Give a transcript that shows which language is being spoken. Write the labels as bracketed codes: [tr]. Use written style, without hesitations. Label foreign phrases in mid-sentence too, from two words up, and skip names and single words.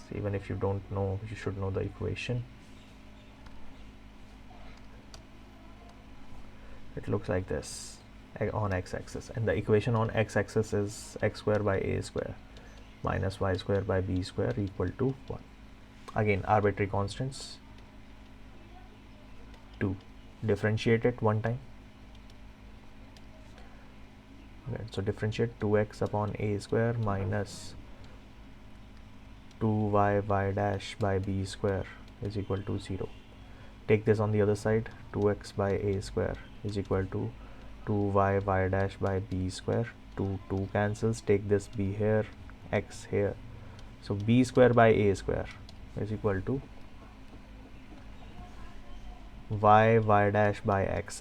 [en] Even if you don't know, you should know the equation. It looks like this on x-axis, and the equation on x-axis is x square by a square minus y square by b square equal to 1. Again, arbitrary constants. 2. Differentiate it one time. Okay, so differentiate 2x upon a square minus 2y y dash by b square is equal to 0. Take this on the other side. 2x by a square is equal to 2y y dash by b square. 2 cancels. Take this b here, x here. So b square by a square is equal to y dash by x.